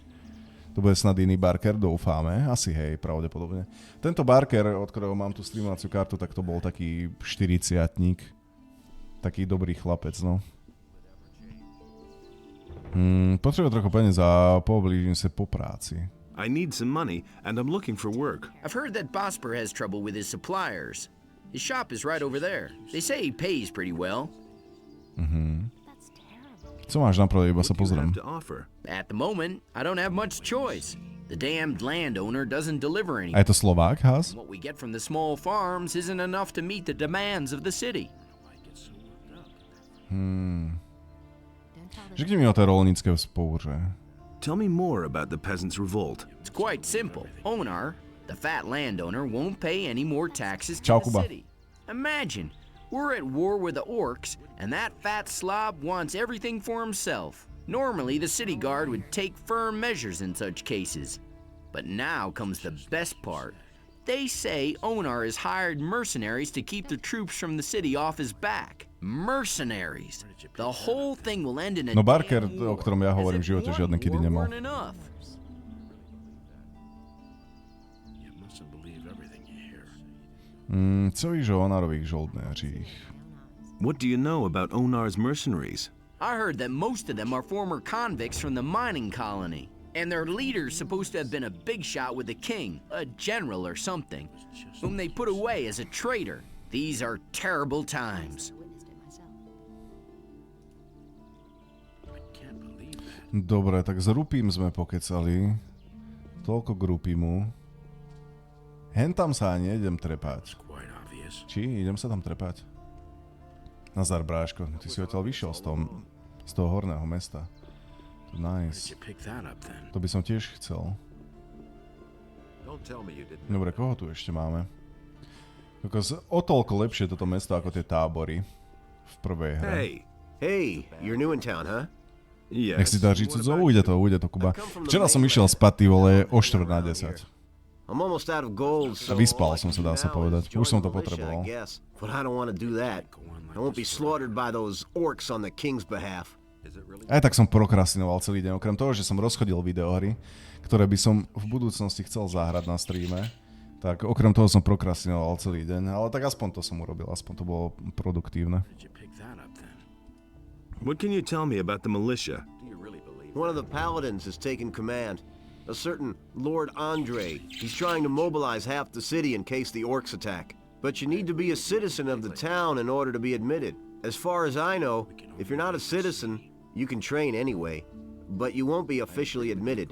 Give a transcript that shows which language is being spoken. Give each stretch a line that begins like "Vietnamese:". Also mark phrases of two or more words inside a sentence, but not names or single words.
Czech: To bude snad iný Barker, doufáme.
Slovak: Asi hej, pravdepodobne. Tento Barker, od ktorého mám tú streamovaciu kartu, tak to bol taký 40-tník. Taký dobrý chlapec, no. Potrebujem trochu peniaz a poblížim sa po práci.
English: I need some money, and I'm looking for work. I've heard that Bosper has trouble with his suppliers. His shop is right over there. They say he pays pretty well.
Slovak: Co máš napravo, iba sa pozriem.
English: At the moment, I don't have much choice. The damned landowner doesn't deliver anything.
Slovak: A je to Slovák,
English: Has? What we get from the small farms isn't enough to meet the demands of the city.
Czech: Řekni mi o té rolnické vzpouře.
English: Tell me more about the peasants' revolt. It's quite simple. Onar, the fat landowner, won't pay any more taxes to
Slovak: Čau,
English: the
Slovak: Kuba.
English: city. Imagine, we're at war with the orcs, and that fat slob wants everything for himself. Normally, the city guard would take firm measures in such cases. But now comes the best part. They say Onar has hired mercenaries to keep the troops from the city off his back. Mercenaries. The whole thing will end in a
Slovak: No Barker,
English: damn war,
Slovak: o ktorom ja hovorím, v živote žiadne kedy nemal.
Czech: Co víš o Onarových žoldnéřích?
English: What do you know about Onar's mercenaries? I heard that most of them are former convicts from the mining colony. And their leader's supposed to have been a big shot with the king, a general or something, whom they put away as a traitor. These are terrible times.
Slovak: Dobre, tak s Rupím sme pokecali. Toľko k Rupimu. Hen tam sa ani nejdem trepať. Či? Idem sa tam trepať? Nazar, bráško, ty si odtiaľ vyšiel z toho horného mesta. Nice. To by som tiež chcel. Dobre, koho tu ešte máme? O toľko lepšie toto mesto ako tie tábory v prvej hre.
English: Hey, you're new in town, huh?
Slovak: Nech si daří cudzo, ujde to, Kuba. Včera som išiel spať, ty vole, o 9:45.
English: I'm almost out of gold, so
Slovak: vyspal som sa, dá sa povedať. Už som to potreboval.
English: But I don't want to do that. I won't be slaughtered by those orcs on the king's behalf.
Slovak: Aj tak som prokrastinoval celý deň. Okrem toho, že som rozchodil videohry, ktoré by som v budúcnosti chcel zahrať na streame, tak okrem toho som prokrastinoval celý deň. Ale tak aspoň to som urobil, aspoň to bolo produktívne.
English: What can you tell me about the militia? One of the paladins has taken command. A certain Lord Andre. He's trying to mobilize half the city in case the orcs attack. But you need to be a citizen of the town in order to be admitted. As far as I know, if you're not a citizen, you can train anyway, but you won't be officially admitted.